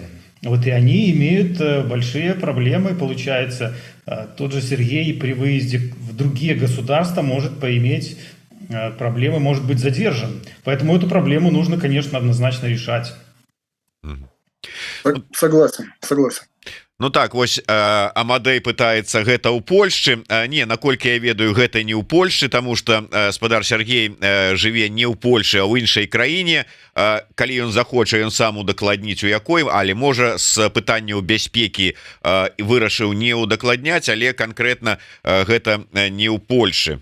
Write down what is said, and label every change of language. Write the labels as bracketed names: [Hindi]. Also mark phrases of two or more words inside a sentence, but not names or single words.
[Russian] Вот и они имеют большие проблемы. Получается, тот же Сергей при выезде в другие государства может поиметь проблемы, может быть задержан. Поэтому эту проблему нужно, конечно, однозначно решать. Согласен. [Belarusian] Ну так, вось Амадей пытаецца гэта ў Польшчы. Не, наколькі я ведаю, гэта не ў Польшчы, таму што спадар Сергей жыве не ў Польшы, а ў іншай краіне. Калі ён захоча, ён сам удакладніць у якой, але можа з пытанняў бяспекі вырашыў не удакладняць, але канкрэтна гэта не ў Польшы.